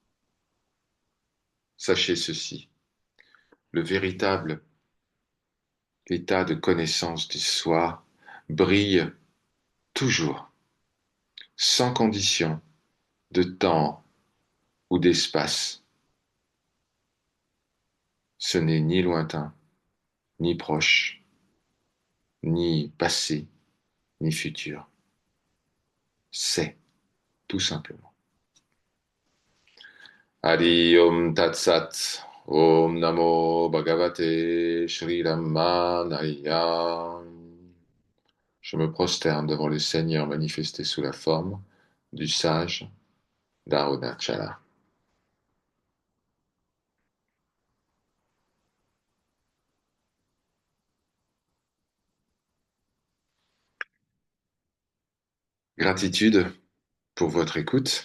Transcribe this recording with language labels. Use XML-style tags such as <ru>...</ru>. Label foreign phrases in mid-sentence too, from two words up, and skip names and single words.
<fr>Sachez ceci, le véritable état de connaissance du soi brille toujours, sans condition de temps ou d'espace. Ce n'est ni lointain, ni proche, ni passé, ni futur. C'est tout simplement.</fr> <sa>Hari Om Tat Sat. Om Namo Bhagavate Shri Ramanaya.</sa> <fr>Je me prosterne devant le Seigneur manifesté sous la forme du sage d'Arunachala. Gratitude pour votre écoute.</fr>